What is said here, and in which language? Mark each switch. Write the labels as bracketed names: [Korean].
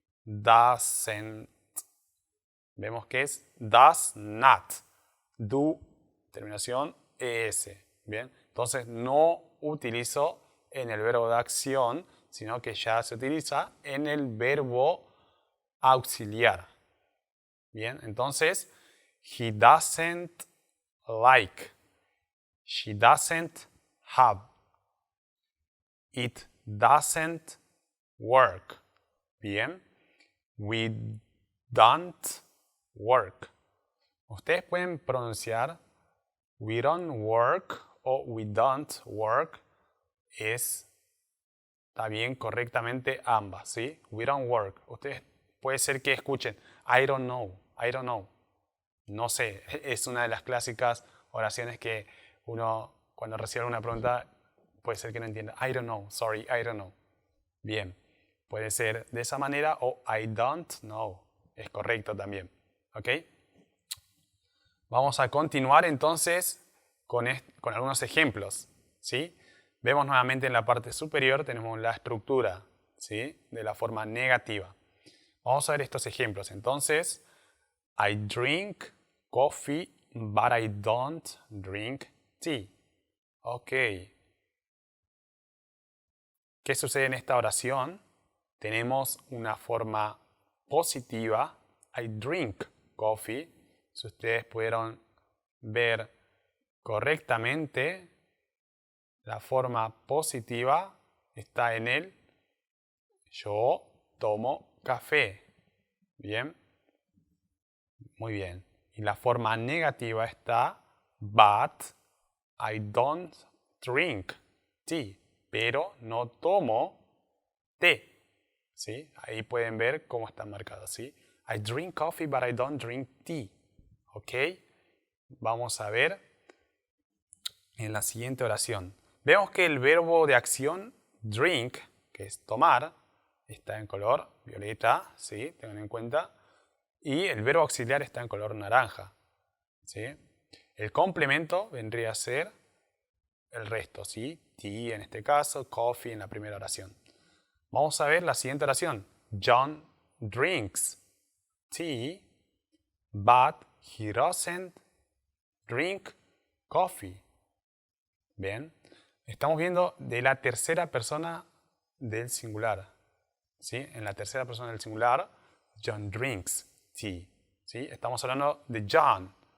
[English] Doesn't. [Spanish] Vemos que es [English] does not. [Spanish] Do, terminación ES. Bien, entonces no utilizo en el verbo de acción, sino que ya se utiliza en el verbo auxiliar. Bien, entonces, [English] he doesn't like. She doesn't have. It doesn't work. [Spanish] Bien, [English] we don't work. [Spanish] Ustedes pueden pronunciar [English] we don't work [Spanish] o we don't work. Está bien correctamente ambas, ¿sí? [English] We don't work. [Spanish] Ustedes puede ser que escuchen [English] I don't know, I don't know. [Spanish] No sé, es una de las clásicas oraciones que uno cuando recibe una pregunta puede ser que no entienda. [English] I don't know, sorry, I don't know. [Spanish] Bien, puede ser de esa manera o [English] I don't know. [Spanish] Es correcto también, ¿ok? Vamos a continuar entonces con algunos ejemplos, ¿sí? Vemos nuevamente en la parte superior tenemos la estructura, ¿sí? De la forma negativa. Vamos a ver estos ejemplos. Entonces, [English] I drink coffee, but I don't drink tea. Ok. [Spanish] ¿Qué sucede en esta oración? Tenemos una forma positiva. [English] I drink coffee. [Spanish] Si ustedes pudieron ver correctamente, la forma positiva está en el yo tomo café. ¿Bien? Muy bien. Y la forma negativa está [English] but I don't drink tea. [Spanish] Pero no tomo té. ¿Sí? Ahí pueden ver cómo está marcado. ¿Sí? [English] I drink coffee but I don't drink tea. [Spanish] ¿Ok? Vamos a ver en la siguiente oración. Vemos que el verbo de acción drink, que es tomar, está en color violeta, ¿sí? Tengan en cuenta. Y el verbo auxiliar está en color naranja, ¿sí? El complemento vendría a ser el resto, ¿sí? Tea en este caso, coffee en la primera oración. Vamos a ver la siguiente oración. [English] John drinks tea, but he doesn't drink coffee. [Spanish] Bien, estamos viendo de la tercera persona del singular, ¿sí? En la tercera persona del singular, [English] John drinks tea, [Spanish] ¿sí? Estamos hablando de John.